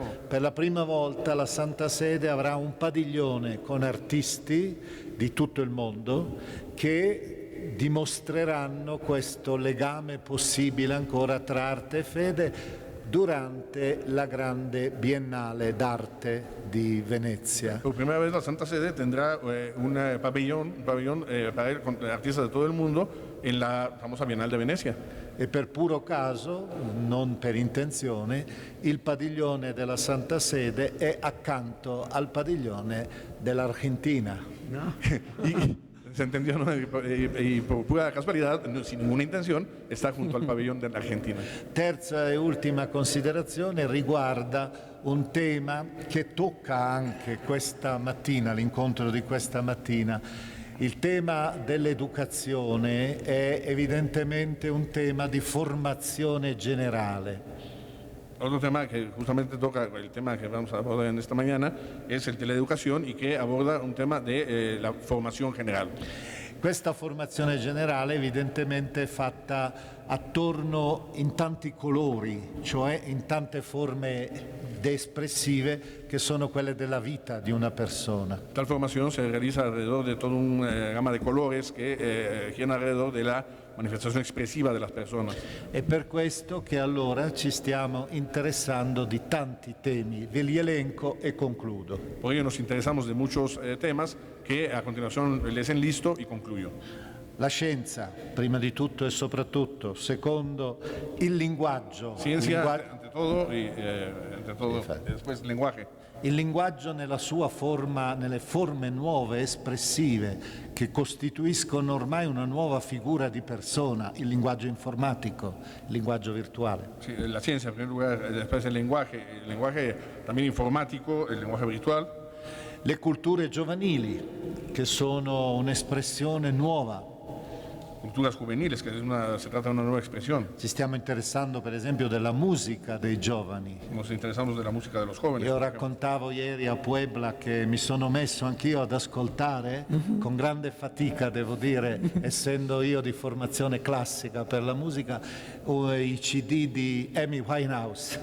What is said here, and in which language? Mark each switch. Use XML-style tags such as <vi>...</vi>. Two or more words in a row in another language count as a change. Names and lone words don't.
<it>Per la prima volta la Santa Sede avrà un padiglione con artisti di tutto il mondo che dimostreranno questo legame possibile ancora tra arte e fede durante la grande Biennale d'arte di Venezia.</it> <es>Por primera vez la Santa Sede tendrá un pabellón para artistas de todo el mundo en la famosa Bienal de Venecia.</es> <it>E per puro caso, non per intenzione, il padiglione della Santa Sede è accanto al padiglione dell'Argentina.</it> <es>No. Se entendió, ¿no? Y por pura casualidad, sin ninguna intención, está junto al pabellón de la Argentina.</es> <it>Terza e ultima considerazione riguarda un tema che tocca anche questa mattina, l'incontro di questa mattina. Il tema dell'educazione è evidentemente un tema di formazione generale.</it> <es>Otro tema que justamente toca el tema que vamos a abordar en esta mañana es el de la educación y que aborda un tema de la formación general.</es> <it>Questa formazione generale evidentemente è fatta attorno in tanti colori, cioè in tante forme espressive che sono quelle della vita di una persona.</it> <es>Tal formación se realiza alrededor de toda una gama de colores que giran alrededor de</es> <it>la manifestazione espressiva delle persone. È per questo che allora ci stiamo interessando di tanti temi. Ve li elenco e concludo.</it> <es>Por ello nos interesamos de muchos temas que a continuación les enlisto y concluyo.</es> <it>La scienza, prima di tutto e soprattutto, secondo il linguaggio.</it> <es>Ciencia, ante ante todo, y después lenguaje.</es> <it>Il linguaggio nella sua forma, nelle forme nuove, espressive, che costituiscono ormai una nuova figura di persona, il linguaggio informatico, il linguaggio virtuale.</it> <es>Sí, la ciencia en primer lugar, después el lenguaje también informático, el lenguaje virtual.</es> <it>Le culture giovanili, che sono un'espressione nuova.</it> <es>Culturas juveniles, que se trata de una nueva expresión.</es> <it>Ci stiamo interessando per esempio della musica dei giovani.</it> <es>Nos interesamos de la música de los jóvenes.</es> <it>Io raccontavo ieri a Puebla che mi sono messo anch'io ad ascoltare, con grande fatica devo dire, essendo io di formazione classica per la musica, i CD di Amy Winehouse.</it>